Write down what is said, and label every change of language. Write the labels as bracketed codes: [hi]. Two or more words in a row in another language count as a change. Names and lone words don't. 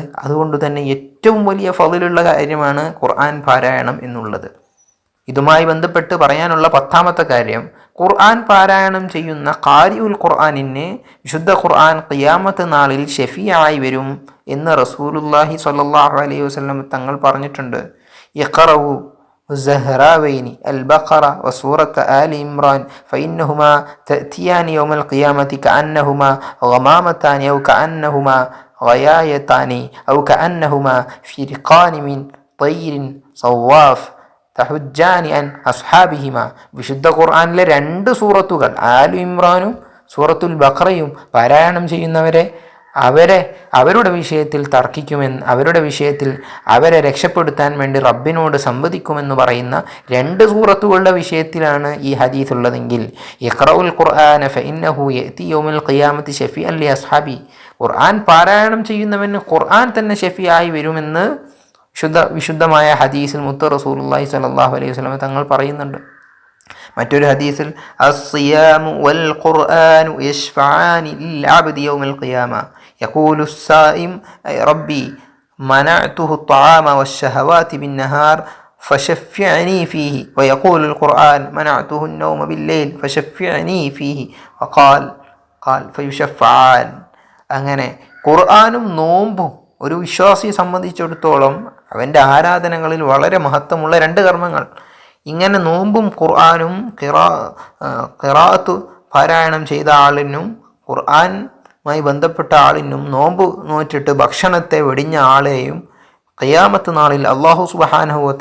[ml] അതുകൊണ്ട് തന്നെ ഏറ്റവും വലിയ ഫളിലുള്ള കാര്യമാണ് ഖുർആൻ പാരായണം എന്നുള്ളത്. ഇതുമായി ബന്ധപ്പെട്ട് പറയാനുള്ള 10ാമത്തെ കാര്യം, ഖുർആൻ പാരായണം ചെയ്യുന്ന ഖാരിഉൽ ഖുർആനിന് വിശുദ്ധ ഖുർആൻ ഖിയാമത്ത് നാളിൽ ഷഫീആയി വരും എന്ന് റസൂലുള്ളാഹി [ar] صلى الله عليه وسلم [ml] തങ്ങൾ പറഞ്ഞിട്ടുണ്ട്. [ar] ഇഖ്റഉ الزهراوين البقرة وسورة آل عمران فإنهما تأتيان يوم القيامة كأنهما غمامتان أو كأنهما غيايتان أو كأنهما فرقان من طير صواف تحاجان عن أصحابهما. [ml] വിശുദ്ധ ഖുർആനിലെ 2 സൂറത്തുകൾ ആലു ഇമ്രാനും സൂറത്തുൽ ബഖറയും പാരായണം ചെയ്യുന്നവരെ അവരുടെ വിഷയത്തിൽ തർക്കിക്കുമെന്ന്, അവരുടെ വിഷയത്തിൽ അവരെ രക്ഷപ്പെടുത്താൻ വേണ്ടി റബ്ബിനോട് സംവദിക്കുമെന്ന് പറയുന്ന 2 സൂറത്തുകളുടെ വിഷയത്തിലാണ് ഈ ഹദീസ് ഉള്ളതെങ്കിൽ [ar] اقرؤوا القرآن فإنه يأتي يوم القيامة شفيعا لأصحابه, [ml] ഖുർആൻ പാരായണം ചെയ്യുന്നവന് ഖുർആൻ തന്നെ ഷഫീആയി വരുമെന്ന് വിശുദ്ധമായ ഹദീസിൽ മുത്ത് റസൂലുള്ളാഹി [ar] صلى الله عليه وسلم [ml] തങ്ങൾ പറയുന്നുണ്ട്. മറ്റൊരു ഹദീസിൽ [ar] الصيام والقرآن يشفعان للعبد يوم القيامة يقول الصائم ربي منعته الطعام والشهوات بالنهار فشفعني فيه ويقول القرآن منعته النوم بالليل فشفعني فيه وقال فيشفعان. [ml] അങ്ങനെ ഖുർആനും നോമ്പും ഒരു വിശ്വാസിയെ സംബന്ധിച്ചിടത്തോളം അവൻ്റെ ആരാധനകളിൽ വളരെ മഹത്വമുള്ള 2 കർമ്മങ്ങൾ. ഇങ്ങനെ നോമ്പും ഖുർആനും ഖിറാഅത്ത് പാരായണം ചെയ്ത ആളിനും ഖുർആനുമായി ബന്ധപ്പെട്ട ആളിനും നോമ്പ് നോറ്റിട്ട് ഭക്ഷണത്തെ വെടിഞ്ഞ ആളെയും ഖിയാമത്ത് നാളിൽ അല്ലാഹു സുബ്ഹാനഹു